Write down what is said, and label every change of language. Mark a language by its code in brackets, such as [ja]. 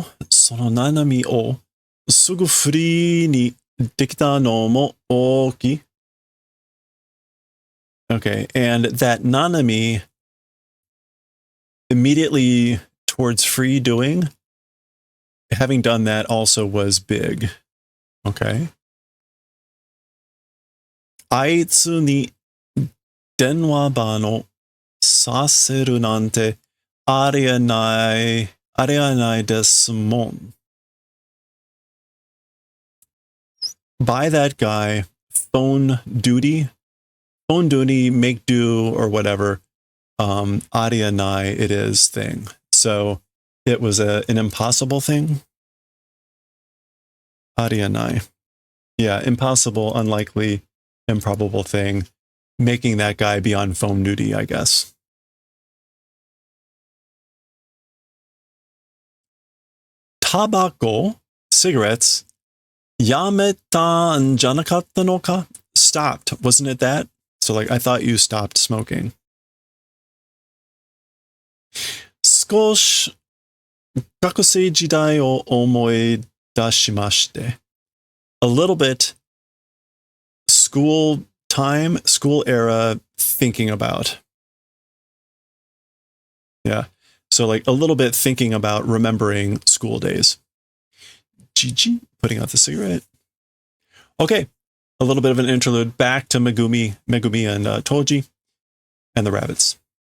[ja] そのNanamiをすぐフリーにできたのも大きい. [en] Okay, and that Nanami immediately towards free doing having done that also was big. Okay. [ja] あいつに電話番をさせるなんてありえないですもん. [en] By that guy, phone duty, make do or whatever, arianai it is thing. So it was an impossible thing. Arianai. Yeah, impossible, unlikely, improbable thing, making that guy be on phone duty, I guess. [ja] Tabako, cigarettes, yameta n janakatta no ka? [en] Stopped, wasn't it that? So like, I thought you stopped smoking. [ja] 少し学生時代を思い出しまして. [en] A little bit school time, school era thinking about. Yeah. So like a little bit thinking about remembering school days. Gigi, putting out the cigarette. Okay. A little bit of an interlude back to Megumi and Toji and the rabbits.